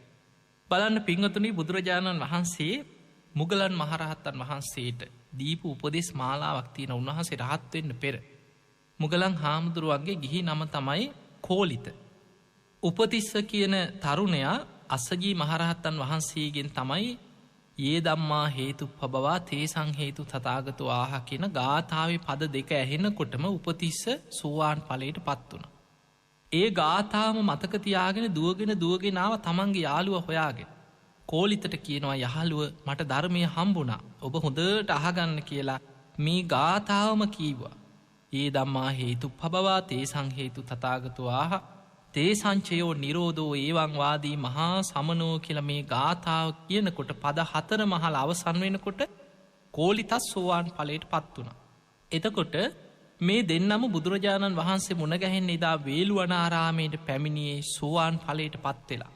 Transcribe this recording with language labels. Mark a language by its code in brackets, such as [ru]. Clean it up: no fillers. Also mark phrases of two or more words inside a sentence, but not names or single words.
[si] බලන්න පින්වතුනි, බුදුරජාණන් වහන්සේ මුගලන් මහරහතන් වහන්සේට දීපු උපදෙස් මාලාවක් තියෙන. උන්වහන්සේ රහත් වෙන්න පෙර මුගලන් හාමුදුරුවන්ගේ ගිහි නම තමයි කෝලිත. උපතිස්ස කියන තරුණයා අස්සජී මහරහත්තන් වහන්සේගෙන් තමයි [pi] ඒ දම්මා හේතුප්පබවා තේසං හේතු තථාගතෝ ආහ [si] කියන ගාථාවේ පද දෙක ඇහෙනකොටම උපතිස්ස සෝවාන් ඵලයට පත් වුණා. ඒ ගාථාවම මතක තියාගෙන දුවගෙන ආව තමන්ගේ යාළුවා හොයාගෙන. කෝලිතට කියනවා යහළුව මට ධර්මය හම්බුණා. ඔබ හොඳට අහගන්න කියලා මේ ගාථාවම කීවා. [pi] ඒ දම්මා හේතුප්පබවා තේසං හේතු තථාගතෝ ආහ තේ සංචයෝ නිරෝධෝ ඒවං වාදී මහා සමනෝ [si] කියලා මේ ගාථාව කියනකොට පද 4 මහල අවසන් වෙනකොට කෝලිතස් සෝවාන් ඵලයට පත් වුණා. එතකොට මේ දෙන්නම බුදුරජාණන් වහන්සේ මුණ ගැහෙන්න එදා වේළුවනාරාමයට පැමිණියේ සෝවාන් ඵලයට පත් වෙලා.